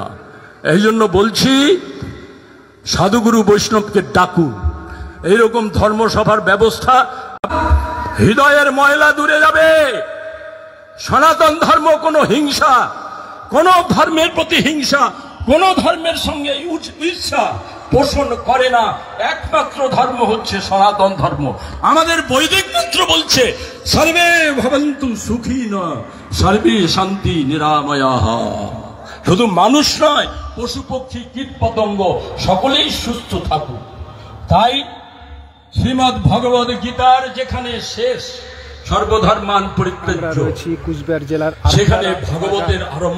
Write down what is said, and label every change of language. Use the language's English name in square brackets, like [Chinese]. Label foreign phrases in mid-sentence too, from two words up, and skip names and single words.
[Bangla] এই জন্য বলছি সাধুগুরু বৈষ্ণবকে ডাকুন, এইরকম ধর্মসভার ব্যবস্থা, হৃদয়ের ময়লা দূরে যাবে। সনাতন ধর্ম কোনো হিংসা, কোন ধর্মের প্রতি হিংসা, কোন ধর্মের সঙ্গে ঈর্ষা পোষণ করে না। একমাত্র ধর্ম হচ্ছে সনাতন ধর্ম। আমাদের বৈদিক মন্ত্র বলছে [Sanskrit] সর্বে ভবন্তু সুখিনা সর্বে শান্তি নিরাময়াঃ। [Bangla] শুধু মানুষ নয়, পশু পক্ষী কীট পতঙ্গ সকলেই সুস্থ থাকুক। তাই শ্রীমদ্ ভগবদ গীতার যেখানে শেষ [Sanskrit] সর্বধর্মান পরিত্যাজ্য, [Bangla] কুচবিহার জেলার সেখানে ভগবতের আরম্ভ।